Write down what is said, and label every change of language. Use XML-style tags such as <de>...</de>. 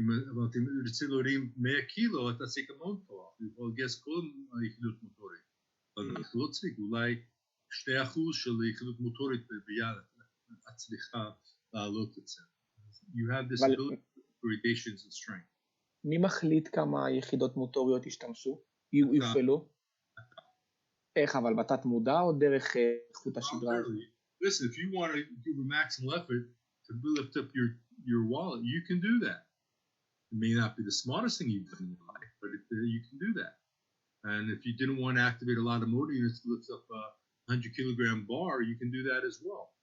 <he>אבל אתם רוצים להורים 100 קילו, אתה צריך המון כוח. אתה יכול לגייס כל היחידות מוטורית. אבל אנחנו לא צריך, אולי 2% של היחידות מוטורית ביד, את צריכה לעלות את זה.</he> <en>You have this ability gradations in strength.</en> <he>מי מחליט כמה יחידות מוטוריות ישתמשו? יופעלו? איך, אבל בתת מודע או דרך חוט השדרה?</he> <en>Listen, if you want to give a maximal effort to lift up your wallet, you can do that. It may not be the smartest thing you've done in your life, but you can do that. And if you didn't want to activate a lot of motor units to lift up a 100-kilogram bar, you can do that as well.</en>